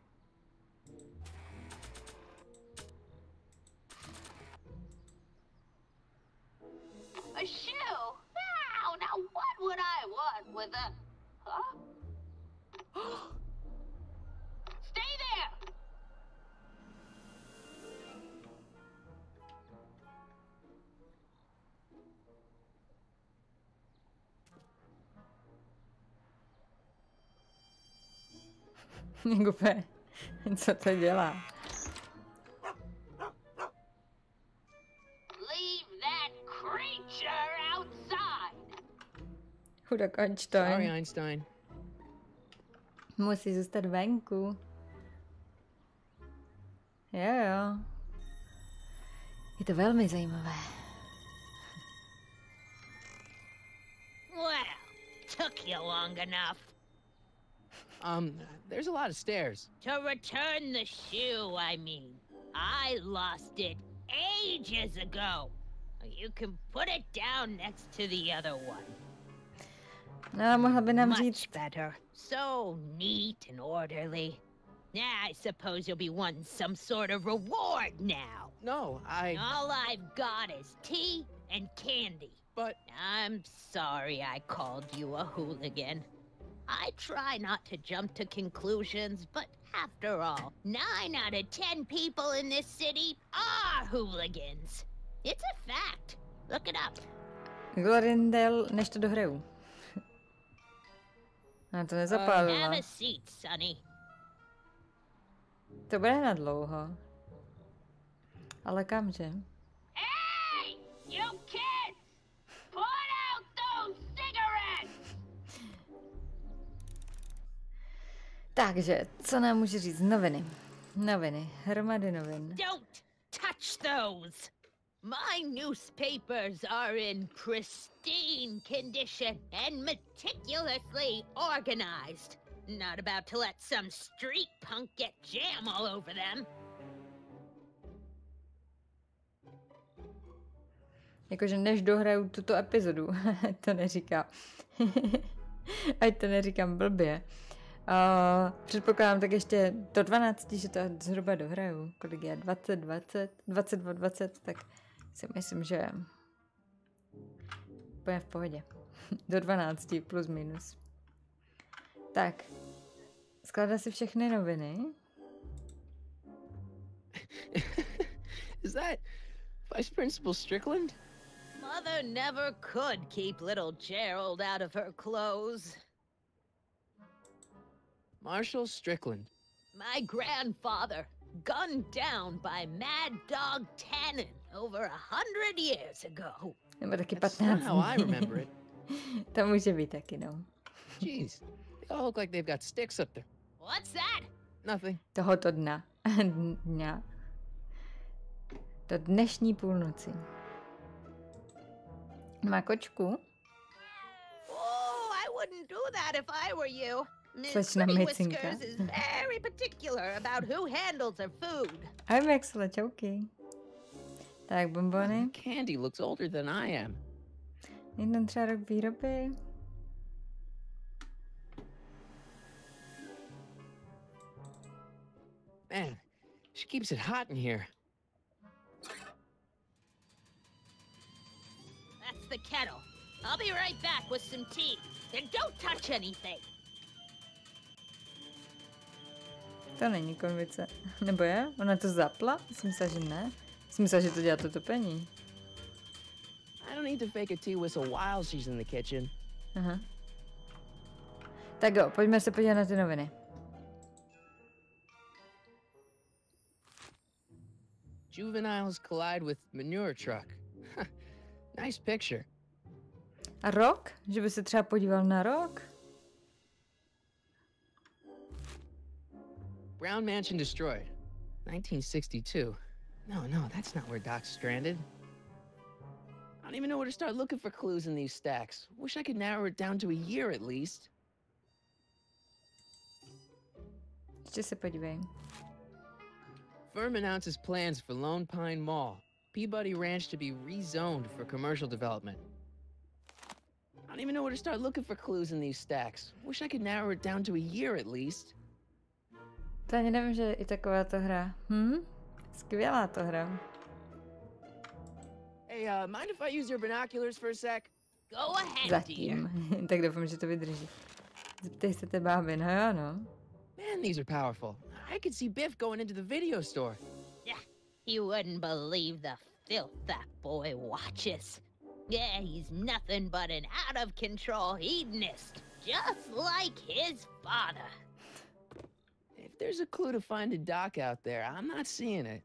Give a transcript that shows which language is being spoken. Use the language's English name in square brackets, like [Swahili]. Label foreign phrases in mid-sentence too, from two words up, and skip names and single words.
[English] A shoe? Wow, now what would I want with a... Huh? Stay there! [Czech] Úplně, co to dělá? [English] Leave that creature outside! [Czech] Chudák [English] Sorry, Einstein. Einstein. [Czech] Musí zůstat venku. Jo. Je to velmi zajímavé. [English] Well, took you long enough. There's a lot of stairs. To return the shoe, I mean. I lost it ages ago. You can put it down next to the other one. [Czech] No, mohla by nám říct. [English] Much better. So neat and orderly. Yeah, I suppose you'll be wanting some sort of reward now. No, All I've got is tea and candy. But... I'm sorry I called you a hooligan. I try not to jump to conclusions, but after all, 9 out of 10 people in this city are hooligans. It's a fact. Look it up. [Czech] Glorindel, než to dohraju. Já to nezapálila. [English] Have a seat, Sonny. [Czech] To bude na dlouho. Ale kamže? [English] Hey! You kids! Put out those cigarettes! [Czech] Takže, co nám může říct? Noviny. Noviny. Hromady novin. [English] Don't touch those! My newspapers are in pristine condition and meticulously organized. Not about to let some street punk get jam all over them. [Czech] Jakože než dohraju tuto epizodu, to neříká. Ať to neříkám blbě. Předpokládám tak ještě do 12, že to zhruba dohraju. Kolik je? 22, tak si myslím, že bude v pohodě. Do 12 plus minus. Tak. Skládá si všechny noviny. [English] Is that Vice Principal Strickland? Mother never could keep little Gerald out of her clothes. Marshall Strickland. My grandfather, gunned down by Mad Dog Tannen over 100 years ago. [Czech] Nebo taky [English] That's 15 not how I remember it. [Czech] To může být taky, no. [English] Jeez, they all look like they've got sticks up there. What's that? Nothing. [Czech] Tohoto dna. Dňa. Do dnešní půlnoci. Má kočku. [English] Oh, I wouldn't do that if I were you. Miss [Czech] Slečna [English] Pretty [Czech] Micinka. [English] Whiskers is very particular about who handles her food. [Czech] Ahoj, Maxwell, čauky. Tak, bonbony. [English] Candy looks older than I am. [Czech] Jeden třeba rok výroby. [English] Man, She keeps it hot in here. That's the kettle. I'll be right back with some tea. And don't touch anything. [Czech] To není konvice. Nebo je? Ona to zapla? Jsem myslela, že ne. Jsem myslela, že to dělá to topení. [English] I don't need to fake a tea whistle while she's in the kitchen. [Czech] Aha. Tak jo, pojďme se podívat na ty noviny. [English] Juveniles collide with manure truck. Nice picture. [Czech] A rok? Že by se třeba podíval na rok? [English] Brown Mansion destroyed. 1962. No, that's not where Doc's stranded. I don't even know where to start looking for clues in these stacks. Wish I could narrow it down to a year at least. [Czech] Ještě se podívej. [English] Firm announces plans for Lone Pine Mall, Peabody Ranch to be rezoned for commercial development. I don't even know where to start looking for clues in these stacks. Wish I could narrow it down to a year at least. [Czech] To ani nevím, že je i taková to hra. Skvělá to hra. [English] Hey, mind if I use your binoculars for a sec? Go ahead, [Czech] Zatím. [English] dear. [Czech] Tak doufám, že to vydrží. Zeptej se té báby, no jo, no. [English] Man, these are powerful. I could see Biff going into the video store. Yeah, you wouldn't believe the filth that boy watches. Yeah, he's nothing but an out-of-control hedonist, just like his father. If there's a clue to find a Doc out there, I'm not seeing it.